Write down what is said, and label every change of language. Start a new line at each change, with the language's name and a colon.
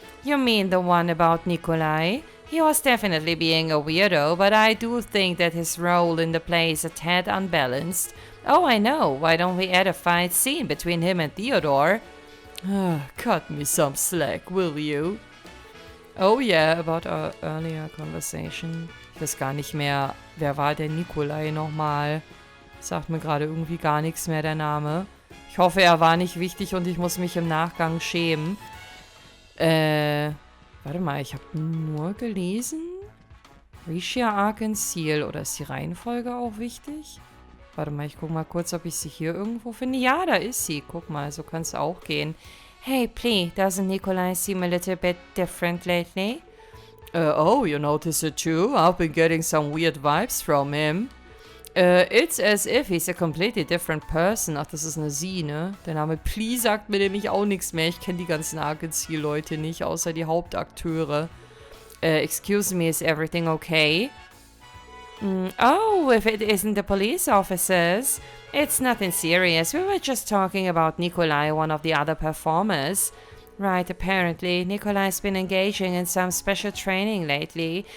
English: You mean the one about Nikolai? He was definitely being a weirdo, but I do think that his role in the play is a tad unbalanced. Oh, I know. Why don't we add a fight scene between him and Theodore? Cut me some slack, will you? Oh yeah, about our earlier conversation.
German: Ich weiß gar nicht mehr, wer war der Nikolai nochmal? Sagt mir gerade irgendwie gar nichts mehr, der Name. Ich hoffe, er war nicht wichtig und ich muss mich im Nachgang schämen. Warte mal, ich habe nur gelesen. Rishia Arkansas, oder ist die Reihenfolge auch wichtig? Warte mal, ich guck mal kurz, ob ich sie hier irgendwo finde. Ja, da ist sie. Guck mal, so kann es auch gehen.
English: Hey, Plee, doesn't Nikolai seem a little bit different lately? Oh, you notice it too? I've been getting some weird vibes from him. It's as if he's a completely different person.
German: Ach, das ist eine Sie, ne? Der Name Plee sagt mir nämlich auch nichts mehr. Ich kenne die ganzen Arkansas-Leute nicht, außer die Hauptakteure.
English: Excuse me, is everything okay? Oh, if it isn't the police officers. It's nothing serious. We were just talking about Nikolai, one of the other performers. Right, apparently. Nikolai's been engaging in some special training lately.